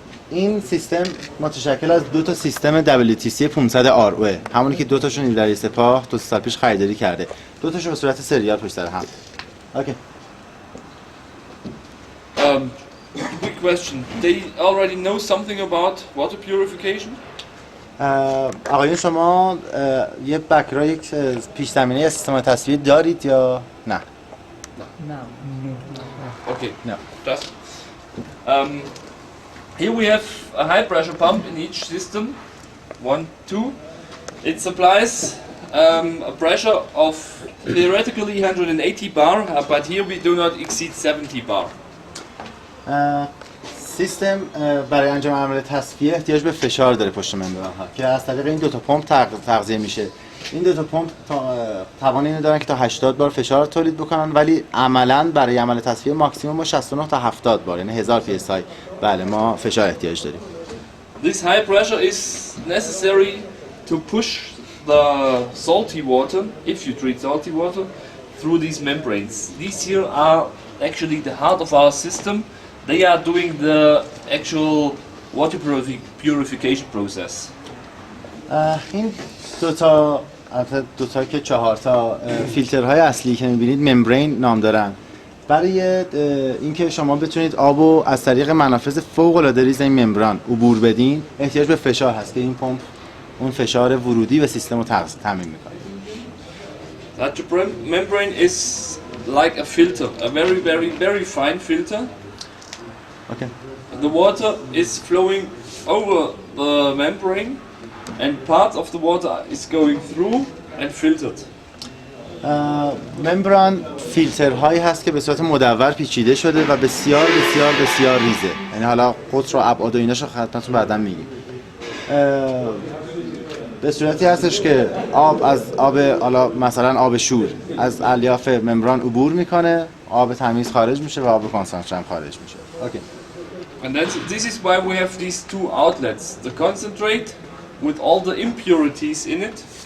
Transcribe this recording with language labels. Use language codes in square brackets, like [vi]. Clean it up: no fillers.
[fa] این سیستم متشکل از دو تا سیستم WTC 500 RO، همونی که دو تاشون نیروی سپاه 2 سال پیش خریداری کرده. دو تاشون به صورت سریال پشت سر هم. اوکی. [en] Quick question. They already know something about water purification? آقایون شما یه بک‌گراند، یک پیش زمینه سیستم تصفیه دارید یا نه؟ Okay. No. Just here we have a high pressure pump in each system. 1, 2. It supplies a pressure of theoretically 180 bar, but here we do not exceed 70 bar. [fa] سیستم برای انجام عمل تصفیه احتیاج به فشار داره پشت ممبران‌ها که از طریق این دو تا پمپ تغذیه میشه. این دو تا پمپ توان اینو دارن که تا 80 بار فشار تولید بکنن، ولی عملاً برای عمل تصفیه ماکسیمم ما 69 تا 70 بار، یعنی 1000 psi. بله ما فشار احتیاج داریم. [en] This high pressure is necessary to push the salty water, if you treat salty water, through these membranes. These here are actually the heart of our system. They are doing the actual water purification process. [fa] این دو تا که 4 تا فیلترهای اصلی که می‌بینید ممبرین نام دارن. برای اینکه شما بتونید آبو از طریق منافذ فوق‌العاده ریز این ممبران عبور بدین، احتیاج به فشار هست که این پمپ اون فشار ورودی به سیستم رو تامین می‌کنه. [en] Such a membrane is like a filter, a very fine filter. Okay. The water is flowing over the membrane and part of the water is going through and filtered. [fa] ممبران فیلترهایی هست که به صورت مدور پیچیده شده و بسیار بسیار بسیار ریزه. یعنی حالا قطر و ابعاد و ایناشو خدمتتون بعداً میگیم. به صورتی هستش که آب از آب حالا مثلا آب شور از الیاف ممبران عبور میکنه، آب تمیز خارج میشه و آب کنسانتره هم خارج میشه. اوکی. [en] And this is why we have these two outlets, the concentrate with all the impurities in it.